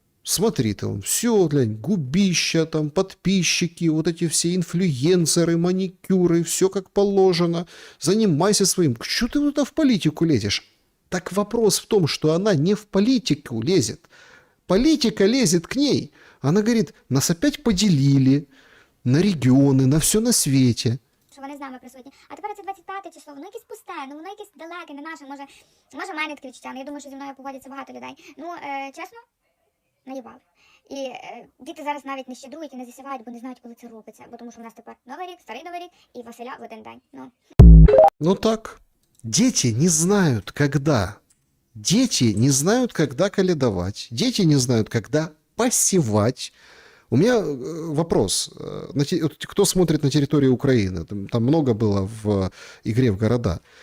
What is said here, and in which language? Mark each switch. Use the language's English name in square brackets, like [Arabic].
[Russian] Смотри, там, все, глянь, губища, там, подписчики, вот эти все инфлюенсеры, маникюры, все как положено. Занимайся своим. Что ты туда в политику лезешь? Так вопрос в том, что она не в политику лезет. Политика лезет к ней. Она говорит, нас опять поделили на регионы, на все на свете. [Ukrainian] Що вони з нами присутні. А тепер це 25 число, воно якесь пусте, ну воно якесь далеке, не наше, може в мене таке відчуття, але я думаю, що зі мною погодяться багато людей. Ну, чесно, наїбали. І діти зараз навіть не щедрують і не засівають, бо не знають, коли це робиться. Бо тому що в нас тепер Новий рік, Старий Новий рік і Василя в один день. [Russian] Ну так, дети не знают, когда. Дети не знают, когда каледовать. Дети не знают, когда посевать. У меня вопрос. Кто смотрит на территории Украины? Там много было в игре в города.